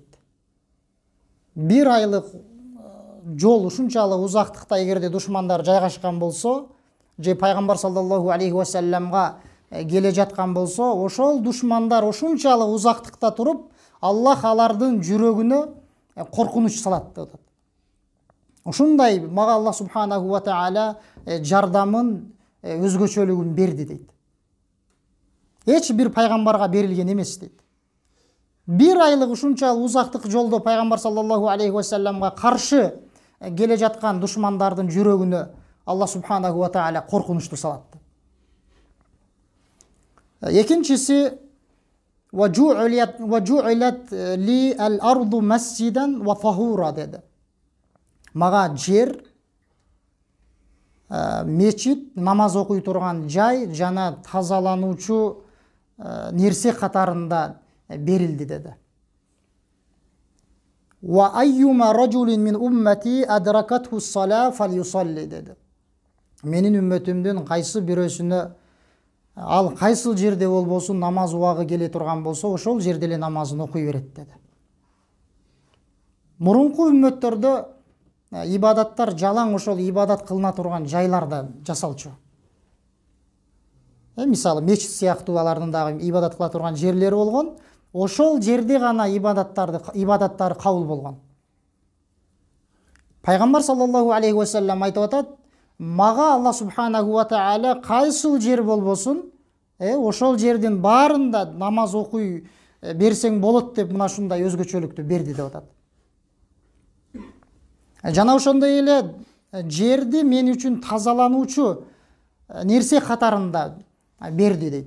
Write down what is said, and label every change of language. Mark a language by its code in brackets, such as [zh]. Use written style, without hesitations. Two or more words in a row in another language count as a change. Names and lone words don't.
[ky] Bir айлык жол ушунчалык узактыкта эгерде душмандар жайгашкан болсо, же пайгамбар [ar] صلى الله عليه وسلم [ky] келе жаткан болсо, ошол душмандар ушунчалык узактыкта туруп, Аллах алардын жүрөгүнө коркунуч салат деп атат. Ушундай мага [ar] الله سبحانه وتعالى [ky] жардамын, өзгөчөлүгүн берди дейт. Эч бир пайгамбарга берилген эмес дейт. Bir айлык ушунчалык узактык жолдо пайгамбар [ar] صلى الله عليه وسلم [ky] каршы келе жаткан душмандардын жүрөгүнө [ar] الله سبحانه وتعالى [ky] коркунучту салат. [ar] Экинчиси وَجُعِلَتْ لِي الْأَرْضُ مَسْجِدًا وَطَهُورًا dedi. [ky] Мага жер, мечит, намаз окуй турган жай жана тазалануучу нерсе катарында берилди dedi. [ar] وَأَيُّمَا رَجُلٍ مِنْ أُمَّتِي أَدْرَكَتْهُ الصَّلَاةُ فَلْيُصَلِّ dedi. [ky] Менин үммөтүмдүн кайсы бирөөсүнө ал кайсыл жерде болбосун намаз убагы келе турган болсо, ошол жерде эле намазын окуй берет dedi. Мурунку үммөттөрдө ибадаттар жалаң ошол ибадат кылына турган жайларда жасалчу. Мисалы мечит сыяктуу алардын дагы ибадат кыла турган жерлери болгон, ошол жерде гана ибадаттары кабыл болгон. Пайгамбар [ar] صلى الله عليه وسلم [ky] айтып атат: "Мага [ar] الله سبحانه وتعالى [ky] кайсыл жер болбосун, ошол жердин баарында намаз окуй берсең болот" деп мына ушундай өзгөчөлүктү берди деп атат. Жана ошондой эле жерди мен үчүн тазалануучу нерсе катарында берди дейт.